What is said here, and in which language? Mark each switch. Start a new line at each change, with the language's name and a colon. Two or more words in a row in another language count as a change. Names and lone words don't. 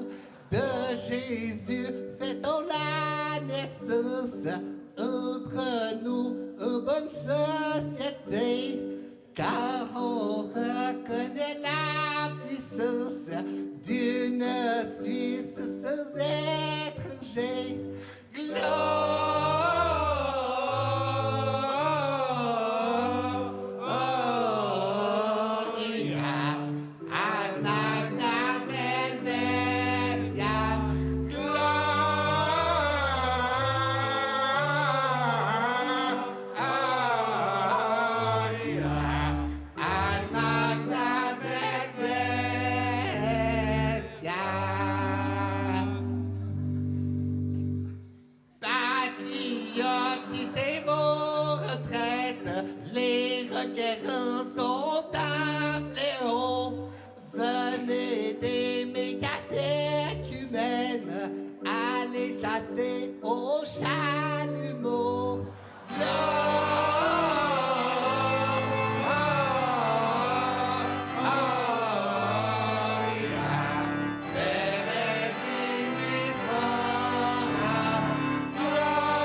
French: De Jésus, fêtons la naissance entre nous, en bonne société. Car on reconnaît la puissance d'une Suisse sans étranger.
Latin: Gloria ad magnam helvetiam. Gloria ad magnam helvetiam.
French: Patriotes, quittez vos retraites, les requérants sont un fléau. Venez d'aimer catéchumènes, allez chasser au chalumeau.
Latin: Gloria, peregrinis foras.